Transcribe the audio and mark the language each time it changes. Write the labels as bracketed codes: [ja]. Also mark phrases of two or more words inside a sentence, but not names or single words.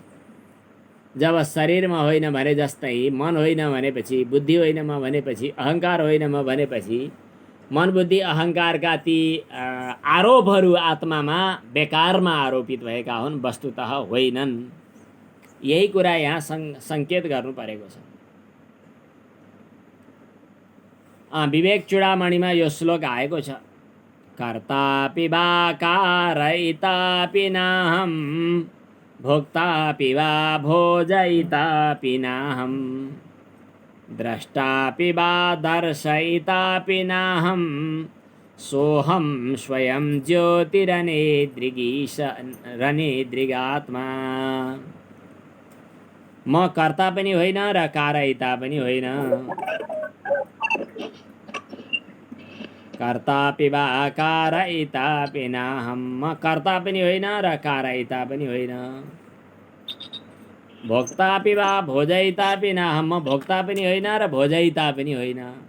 [ne] जब शरीरमा होइन भने जस्तै मन होइन भनेपछि, बुद्धि होइन म भनेपछि, अहङ्कार होइन म भनेपछि, मन बुद्धि अहङ्कारका ती आरोपहरू आत्मामा बेकारमा आरोपित भएका हुन्, वस्तुतः होइनन्। यही कुरा यहाँ सङ्केत गर्नु परेको छ। विवेक चूडामणिमा यो श्लोक आएको छ, [sa] कर्तापि वा कारयितापि नाहं, भोक्तापि वा भोजयितापि नाहं, द्रष्टापि वा दर्शयितापि नाहं, सोऽहं स्वयं ज्योतिरनेदृगात्मा। [ne] म कर्ता पनि होइन र कारयिता पनि होइन। [sa] कर्तापि वा कारयितापि नाहं, [ne] म कर्ता पनि होइन र कारयिता पनि होइन। [sa] भोक्तापि वा भोजयितापि नाहं, [ne] म भोक्ता पनि होइन र भोजयिता पनि होइन।